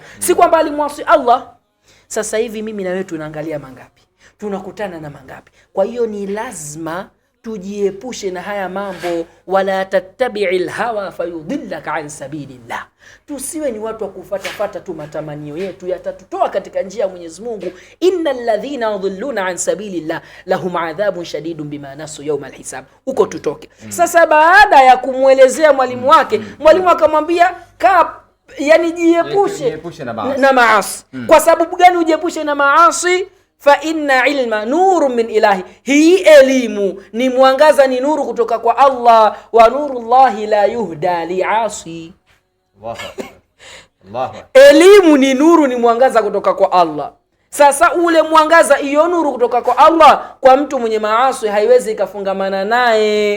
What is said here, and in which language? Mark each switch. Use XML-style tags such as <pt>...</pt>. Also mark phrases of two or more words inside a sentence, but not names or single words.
<sw>Si kwamba alimuasi Allah. Sasa hivi mimi na wewe tunaangalia mangapi? Tunakutana na mangapi? Kwa hiyo ni lazima tujiepushe na haya mambo.</sw> <ar>ولا تتبع الهوى فيضلك عن سبيل الله.</ar> <sw>Tusiwe ni watu wa kufuata tu matamanio yetu, yatatutoa katika njia ya Mwenyezi Mungu.</sw> <ar>إن الذين يضلون عن سبيل الله لهم عذاب شديد بما نسوا يوم الحساب.</ar> <sw>Huko tutoke. Sasa baada ya kumwelezea mwalimu wake, mwalimu akamwambia yani jiepushe na maasi. Kwa sababu gani ujiepushe na maasi?</sw> <ar>فإن العلم نور من إلهي.</ar> <sw>Hii elimu ni mwangaza, ni nuru kutoka kwa Allah.</sw> <ar>ونور الله لا يهدى لعاصي.</ar> <sw>Allah. Elimu ni nuru, ni mwangaza kutoka kwa Allah. Sasa ule mwangaza, hiyo nuru kutoka kwa Allah, kwa mtu mwenye maasi haiwezi ikafungamana naye.</sw>